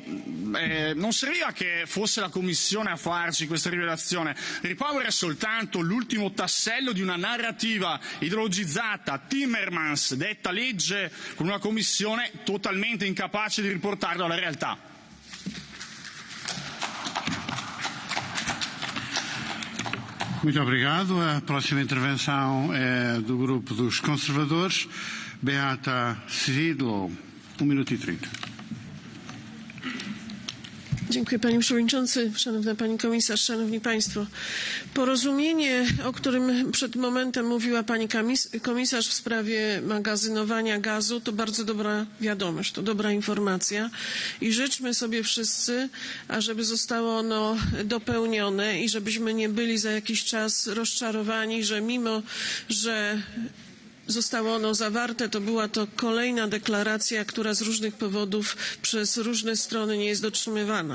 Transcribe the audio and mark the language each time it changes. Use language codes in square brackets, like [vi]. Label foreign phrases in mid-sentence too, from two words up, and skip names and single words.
[it] Non serviva che fosse la Commissione a farci questa rivelazione. Repower è soltanto l'ultimo tassello di una narrativa ideologizzata. Timmermans detta legge con una Commissione totalmente incapace di riportarla alla realtà. [pt] Muito obrigado. A próxima intervenção é do grupo dos conservadores, Beata Szydło, 1 minuto i 30. [pl] Dziękuję Panie Przewodniczący, Szanowna Pani Komisarz, Szanowni Państwo. Porozumienie, o którym przed momentem mówiła Pani Komisarz w sprawie magazynowania gazu, to bardzo dobra wiadomość, to dobra informacja i życzmy sobie wszyscy, ażeby zostało ono dopełnione i żebyśmy nie byli za jakiś czas rozczarowani, że mimo, że zostało ono zawarte, to była to kolejna deklaracja, która z różnych powodów przez różne strony nie jest dotrzymywana.